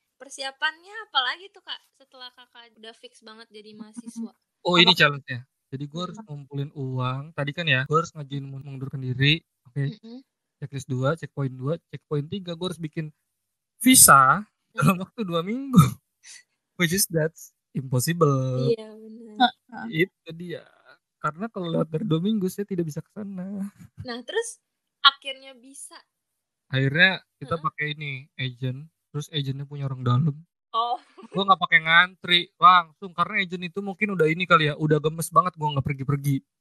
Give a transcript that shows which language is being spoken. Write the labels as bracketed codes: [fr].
[id] Persiapannya apa lagi tuh kak setelah kakak udah fix banget jadi mahasiswa? Oh ini challenge-nya. Jadi gue harus ngumpulin uang. Tadi kan ya, gue harus ngajuin mengundurkan diri. Oke. [en] Checklist 2, checkpoint 2, checkpoint 3. [id] Gue harus bikin visa dalam waktu 2 minggu. [en] Which is that's impossible. [id] Iya benar. Itu dia. Karena kalau lewat dari 2 minggu saya tidak bisa ke sana. Nah terus akhirnya bisa. Akhirnya kita pakai ini agent. Terus agentnya punya orang dalam. Oh. Gue nggak pakai ngantri langsung karena agent itu mungkin udah ini kali ya, udah gemes banget gue nggak pergi-pergi.